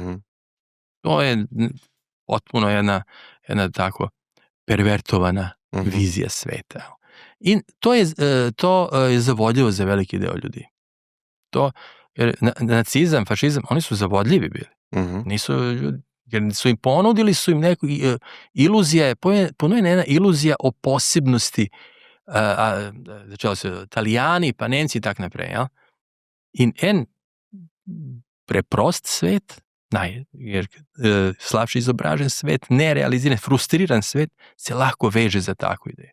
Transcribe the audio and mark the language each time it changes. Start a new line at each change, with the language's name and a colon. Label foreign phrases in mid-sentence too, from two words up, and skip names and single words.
Croatian: To je potpuno jedna tako pervertovana vizija sveta.
Slovenian: In to je zavodljivo za veliki deo ljudi.
Croatian: Jer nacizam, fašizam, oni su zavodljivi bili. Nisu ljudi, jer su im ponudili neku iluzija, ponujena jedna iluzija o posebnosti,
Slovenian: začelo se Italijani, pa Nemci in tak naprej.
Croatian: Ja?
Slovenian: In en preprost svet, slabše izobražen svet, nerealiziran, frustriran svet, se lahko veže za takvu ideju.